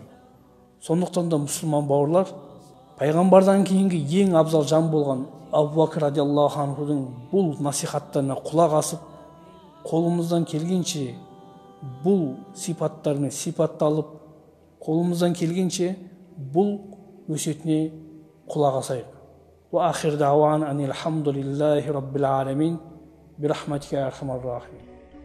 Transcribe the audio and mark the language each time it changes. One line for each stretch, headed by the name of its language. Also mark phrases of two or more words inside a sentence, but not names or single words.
Kazakh: Сондықтан да мұсылман бауырлар, пайғамбардан кейінгі ең абзал жан болған Абу Бакр
Arabic: رضي الله عنه
Kazakh: бұл насихаттарына құлақ асып, қолымыздан келгенше бұл сипаттармен сипатталып, қолымыздан келгенше бұл өсиетіне құлақ асайық.
Arabic: وآخر دعوانا أن الحمد لله رب العالمين. برحمتك يا أرحم الراحمين.